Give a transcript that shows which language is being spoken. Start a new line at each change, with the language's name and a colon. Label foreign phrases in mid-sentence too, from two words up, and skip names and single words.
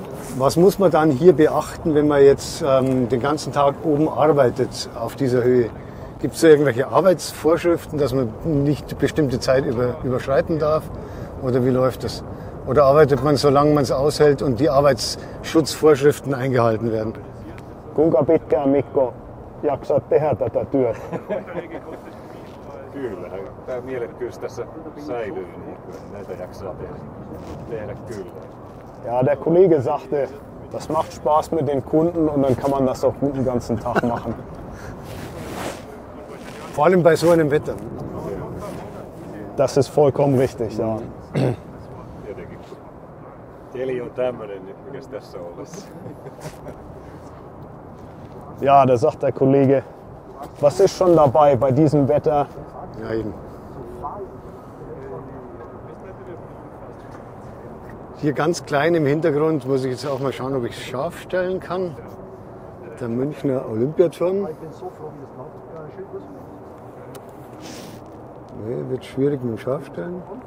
German: Was muss man dann hier beachten, wenn man jetzt den ganzen Tag oben arbeitet auf dieser Höhe? Gibt es da irgendwelche Arbeitsvorschriften, dass man nicht eine bestimmte Zeit überschreiten darf? Oder wie läuft das? Oder arbeitet man, solange man es aushält und die Arbeitsschutzvorschriften eingehalten werden?
Finnish: Kuinka pitkään Mikko jaksat tehdä tätä työtä? Kyllä, tämä mielekkyys tässä säilyy, niin kyllä näitä jaksaa tehdä kyllä.
German: Ja, der Kollege sagte, das macht Spaß mit den Kunden und dann kann man das auch gut den ganzen Tag machen. Vor allem bei so einem Wetter. Das ist vollkommen richtig, ja.
Finnish: Tietenkin. Keli on tämmöinen, niin mikäs tässä on ollessa.
German: Ja, da sagt der Kollege, was ist schon dabei bei diesem Wetter? Ja, eben. Hier ganz klein im Hintergrund muss ich jetzt auch mal schauen, ob ich es scharf stellen kann. Der Münchner Olympiaturm. Nee, wird schwierig mit dem Scharfstellen.